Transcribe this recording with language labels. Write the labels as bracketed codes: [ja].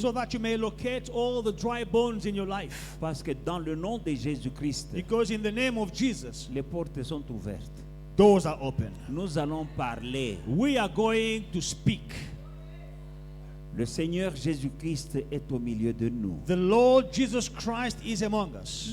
[en] so that you may locate all the dry bones in your life. [fr] Parce que dans le nom de Jésus-Christ, [en] Because in the name of Jesus, [fr] les portes sont ouvertes. [en] doors are open. [fr] Nous allons parler. [en] We are going to speak. [fr] Le Seigneur Jésus-Christ est au milieu de nous. [en] The Lord Jesus Christ is among us.